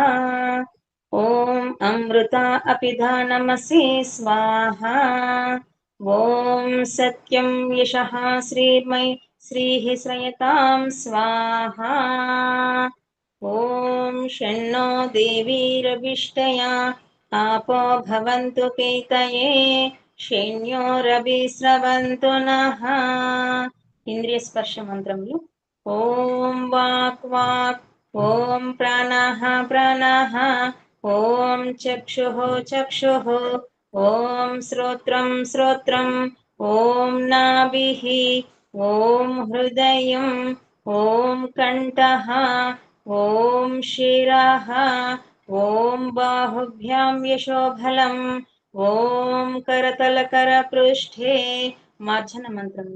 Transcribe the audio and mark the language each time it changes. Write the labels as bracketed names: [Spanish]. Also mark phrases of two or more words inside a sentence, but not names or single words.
[Sanskrit] ఓం అమృత అపిధానమసి స్వాహా. ఓం సత్యం యశః శ్రీమై శ్రీః శ్రయతాం స్వాహా. ఓం షణ్ణో దేవీరవిష్టయా आपो भवन्तु पीतये शैन्योरभिस्रवन्तु नः. [Telugu] ఇంద్రియ స్పర్శ మంత్రములు. [Sanskrit] ओम वाक् वाक्, ओम प्राणः प्राणः, ओम चक्षुः चक्षुः, ओम श्रोत्रं श्रोत्रं, ओम नाभिः, ओम हृदयं, ओम कंठः, ओम शिरः, ओम बाहुभ्यां यशोबलम्, ओम करतलकर पृष्ठे मार्जन मंत्रमुలు.